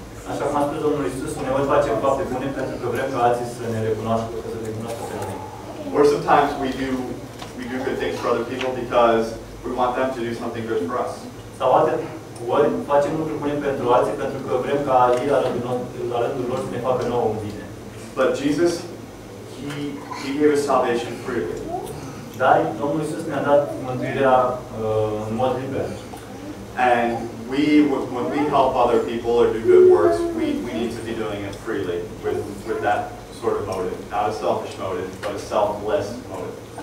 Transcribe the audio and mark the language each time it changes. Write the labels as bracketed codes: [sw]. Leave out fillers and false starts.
[ro] Așa cum a spus Domnul Iisus, uneori facem fapte bune pentru că vrem ca alții să ne recunoască, să ne recunoască pe noi. [en] Or sometimes we do good things for other people because we want them to do something good for us. [ro] Sau alte ori facem lucruri bune pentru alții pentru că vrem ca ei la rândul lor să ne facă nouă un bine. [en] But Jesus, He gave us salvation freely. [ro] Dar Domnul Iisus ne-a dat mântuirea în mod liber. [en] And when we help other people or do good works, we need to be doing it freely with that sort of motive, not a selfish motive, but a selfless motive.